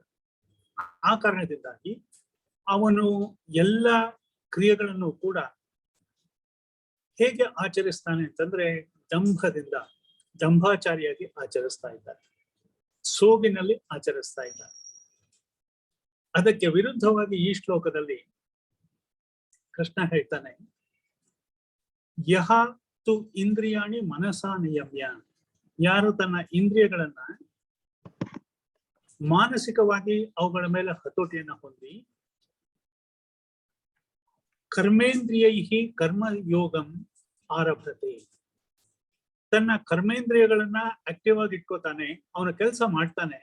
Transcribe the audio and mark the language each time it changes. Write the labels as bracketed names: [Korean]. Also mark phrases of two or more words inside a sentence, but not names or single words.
[Kannada] ಆ ಕಾರಣದಿಂದಾಗಿ ಅವನು ಎಲ್ಲ ಕ್ರಿಯೆಗಳನ್ನು ಕೂಡ ಹೇಗೆ ಆಚರಿಸ್ತಾನೆ ಅಂತಂದ್ರೆ ದಂಭದಿಂದ, ದಂಭಾಚಾರಿಯಾಗಿ ಆಚರಿಸ್ತಾ ಇದ್ದಾನೆ, ಸೋಗಿನಲ್ಲಿ ಆಚರಿಸ್ತಾ ಇದ್ದಾನೆ. ಅದಕ್ಕೆ ವಿರುದ್ಧವಾಗಿ ಈ ಶ್ಲೋಕದಲ್ಲಿ ಕೃಷ್ಣ ಹೇಳ್ತಾನೆ, [Sanskrit] ಯಹ ತು ಇಂದ್ರಿಯಾಣಿ ಮನಸಾ ನಿಯಮ್ಯ. [Kannada] ಯಾರು ತನ್ನ ಇಂದ್ರಿಯಗಳನ್ನ ಮಾನಸಿಕವಾಗಿ ಅವುಗಳ ಮೇಲೆ ಹತೋಟಿಯನ್ನ ಹೊಂದಿ [Sanskrit] ಕರ್ಮೇಂದ್ರಿಯೈಹಿ ಕರ್ಮಯೋಗಂ ಆರಭತೆ, [Kannada] ತನ್ನ ಕರ್ಮೇಂದ್ರಿಯಗಳನ್ನ ಆಕ್ಟಿವ್ ಆಗಿ ಇಟ್ಕೋತಾನೆ, ಅವನ ಕೆಲಸ ಮಾಡ್ತಾನೆ.